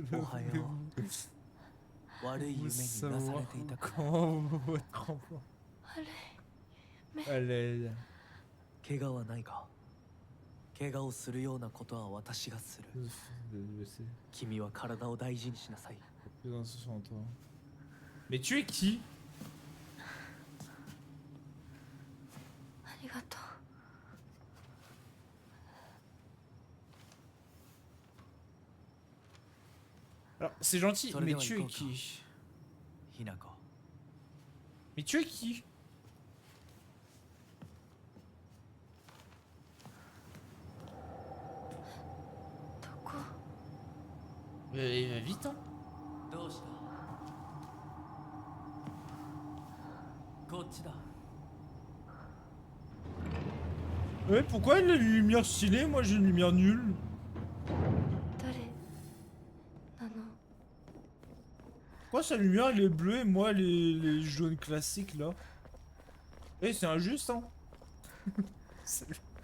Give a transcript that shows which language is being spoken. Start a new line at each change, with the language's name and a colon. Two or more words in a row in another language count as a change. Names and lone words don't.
Japanese: おはよう。悪い夢になされていたか。
French: Comment votre enfant? Allez.
Japanese: 怪我はないか。怪我をするようなことは私がする。君は体を大事にしなさい。
French: Mais tu es qui?
Japanese: ありがとう。
French: Alors, c'est gentil, mais tu es qui?
Japanese: ひなこ。
French: Mais tu es qui?
Japanese: どこ？
French: Va vite, hein?
Japanese: どうした？こっちだ。
French: Ouais, pourquoi il a une lumière stylée? Moi j'ai une lumière nulle.
Japanese: 誰なの？
French: Pourquoi sa lumière elle est bleue et moi les jaunes classiques là? Eh, c'est injuste, hein? Salut.